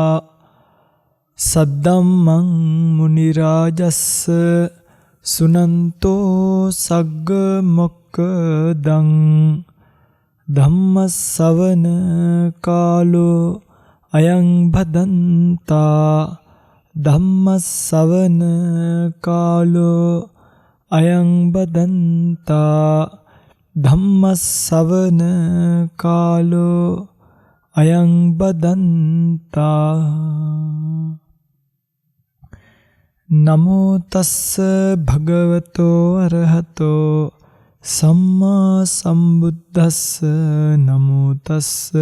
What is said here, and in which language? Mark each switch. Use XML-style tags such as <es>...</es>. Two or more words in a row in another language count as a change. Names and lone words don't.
<pi>सद्धम्मं मुनिराजस्स सुनन्तो सग्ग मोक्खदं धम्मස්සවන කාලෝ අයං භදන්තා ධම්මස්සවන කාලෝ අයං බදන්තා ධම්මස්සවන කාලෝ අයං බදන්තා නමෝ තස්ස භගවතෝ අරහතෝ සම්මා සම්බුද්දස්ස නමෝ තස්ස</pi>